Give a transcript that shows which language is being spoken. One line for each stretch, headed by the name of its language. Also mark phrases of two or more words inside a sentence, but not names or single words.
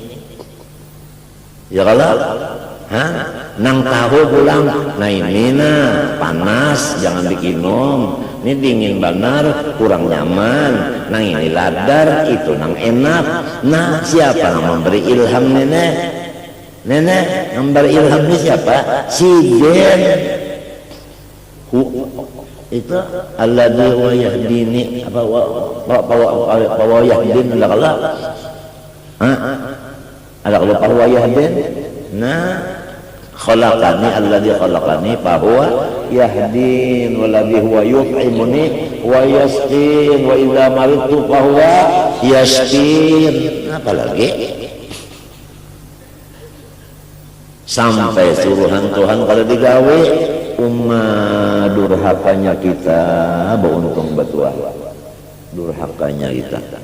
Banjar: ya kalau nang tahu pulang nah ini panas jangan dikinum ini dingin benar kurang nyaman nang ini ladar itu nang enak nah siapa yang memberi ilham nenek memberi ilham ini siapa si Jen
Arabic: itu الذي ويهديني apa ويهدين
Banjar: ada kalau
Arabic: ويهدين nah خلقني الذي خلقني فهو يهدين والذي هو يطعمني ويسقين وإذا مرضت فهو يشفين apalagi
Banjar: sampai suruhan Tuhan kalau digawe durhakanya kita beruntung betul durhakanya kita